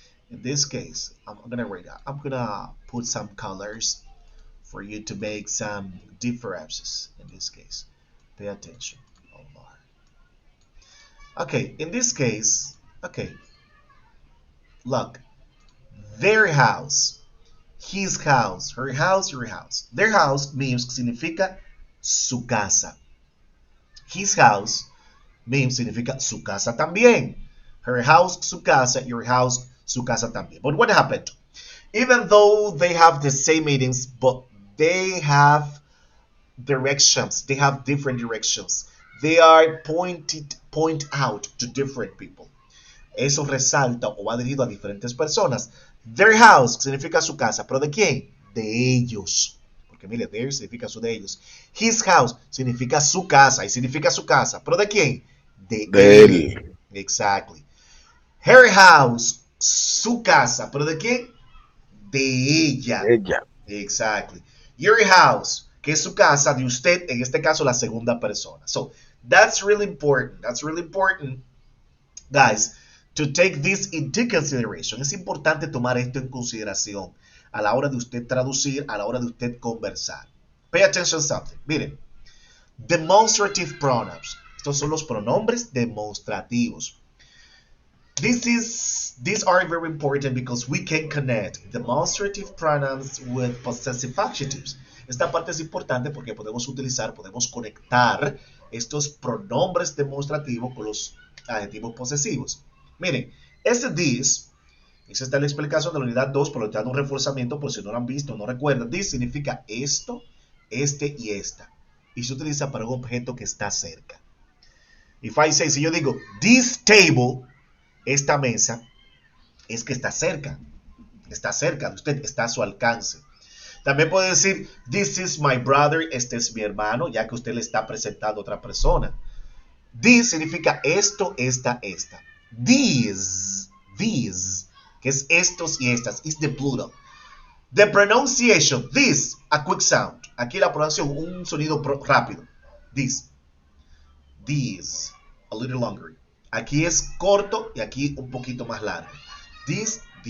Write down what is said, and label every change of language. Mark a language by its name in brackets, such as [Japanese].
[English] In this case, I'm gonna write out. I'm gonna put some colors for you to make some differences. In this case, pay attention. Oh Lord. Okay, in this case, okay, look, their house, his house, her house, your house. Their house means [Spanish] significa su casa. [English] His house means [Spanish] significa su casa también. [English] Her house, [Spanish] su casa, [English] your house, [Spanish] su casa también. [English] But what happened? Even though they have the same meanings, but they have directions. They have different directions. They are point out to different people. [Spanish] Eso resalta o va dirigido a diferentes personas. Their house significa su casa, pero ¿de quién? De ellos. Porque mire, their significa su de ellos. His house significa su casa y significa su casa, pero ¿de quién? De él. Exactly. Her house, su casa, pero ¿de quién? De ella. Exactly. Your house, que es su casa, de usted, en este caso la segunda persona. [English] So, that's really important. That's really important, guys, to take this into consideration. [Spanish] Es importante tomar esto en consideración a la hora de usted traducir, a la hora de usted conversar. [English] Pay attention to something. Miren, demonstrative pronouns. [Spanish] Estos son los pronombres demonstrativos. [English] These are very important because we can connect demonstrative pronouns with possessive adjectives. [Spanish] Esta parte es importante porque podemos conectar estos pronombres demostrativos con los adjetivos posesivos. Miren, ese this, esa está la explicación de la unidad 2, pero te da un reforzamiento por si no lo han visto, no recuerdan. This significa esto, este y esta. Y se utiliza para un objeto que está cerca. [English] If I say, [Spanish] si yo digo, this table, esta mesa, es que está cerca de usted, está a su alcance. También puede decir, [English] this is my brother, [Spanish] este es mi hermano, ya que usted le está presentando a otra persona. This significa esto, esta. These, que es estos y estas, [English] is the plural. The pronunciation, this, a quick sound. [Spanish] Aquí la pronunciación, un sonido rápido. [English] This, a little longer. [Spanish] Aquí es corto y aquí un poquito más largo. This.